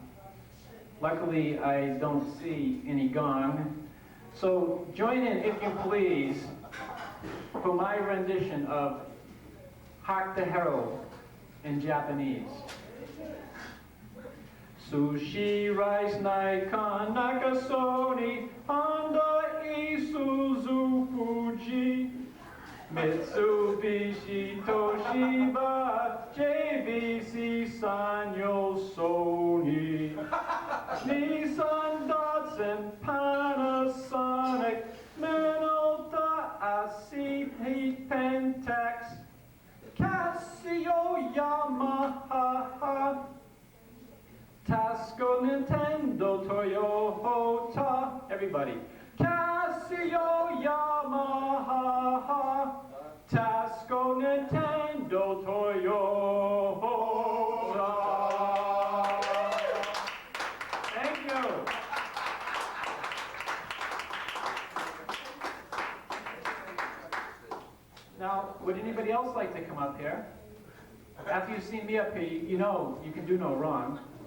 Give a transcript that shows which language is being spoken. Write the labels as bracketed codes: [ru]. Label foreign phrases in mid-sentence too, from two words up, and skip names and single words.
[en] Luckily, I don't see any gong. So join in, if you please, for my rendition of Hark the Herald in Japanese. Sushi rice nai-kan nakasoni Honda Isuzu Fuji Mitsubishi Toshiba JVC Sanyo Sony Nissan Datsun Panasonic Minolta Asi Pentax Casio Yamaha Tasco, Nintendo, Toyota, everybody. Casio, Yamaha, Tasco, Nintendo, Toyota. Thank you. Now, would anybody else like to come up here? After you've seen me up here, you know you can do no wrong.